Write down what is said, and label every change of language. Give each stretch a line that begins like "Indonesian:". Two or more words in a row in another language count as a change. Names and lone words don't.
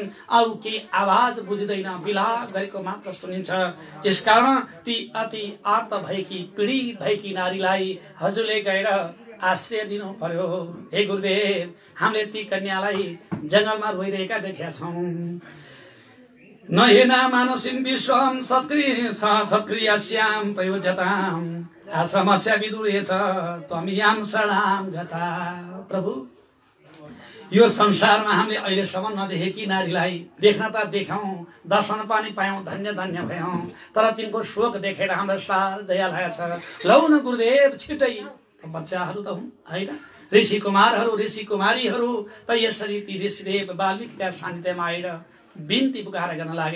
Nepali: अरू के आवाज बुझ्दैन, विलाप गरेको मात्र सुनिन्छ। यसकारण ती अति आर्त भएकी पीडित भएकी नारीलाई हजुरले गएर आश्रय दिनु पर्यो। हे गुरुदेव हामीले ती कन्यालाई जंगलमा रोइरहेका देखेका छौँ।
Sanskrit: न हेना मानसिं विश्वं सत्क्रियास्यां प्रयोज्यताम् आश्रमस्य विदुरेछ त्वमियां शरणां गता।
Nepali: प्रभु यो संसारमा हामीले अहिलेसम्म नदेखेकी नारीलाई देख्न त देख्यौं, दर्शन पनि पायौं, धन्य धन्य भयौं, तर तिनको शोक देखेर हाम्रो सार दया लागेको छ। लौ न गुरुदेव छिटै, बच्चाहरू त हुन् होइन, ऋषि कुमारहरू ऋषि कुमारीहरू त यसरी ती ऋषिदेव वाल्मीकिका सान्निध्यमा आएर बिन्ती पुकार गर्न लागे।